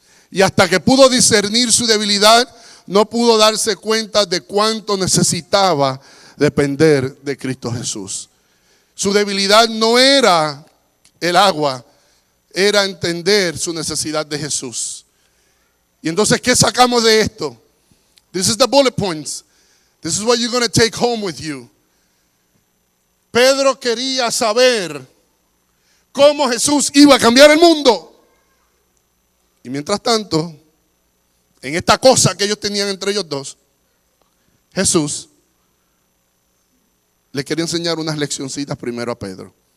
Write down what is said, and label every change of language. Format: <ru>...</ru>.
<es>Y hasta que pudo discernir su debilidad, no pudo darse cuenta de cuánto necesitaba depender de Cristo Jesús. Su debilidad no era el agua, era entender su necesidad de Jesús. Y entonces, ¿qué sacamos de esto?</es> <en>This is the bullet points. This is what you're going to take home with you.</en> <es>Pedro quería saber cómo Jesús iba a cambiar el mundo. Y mientras tanto, en esta cosa que ellos tenían entre ellos dos, Jesús le quería enseñar unas leccioncitas primero a Pedro.</es>